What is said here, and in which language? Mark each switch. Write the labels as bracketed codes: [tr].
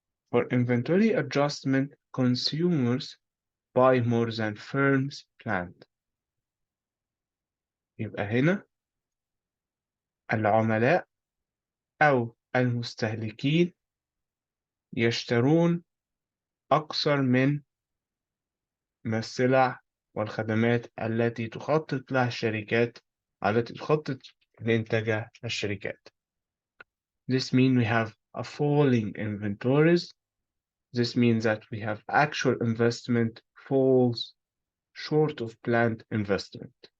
[en] For inventory adjustment, consumers buy more than firms planned. [ar] يبقى هنا العملاء أو المستهلكين يشترون أكثر من السلع والخدمات التي تخطط لها الشركات التي تخطط لإنتاجها الشركات. [en] This means we have a falling inventories. This means that we have actual investment falls short of planned investment.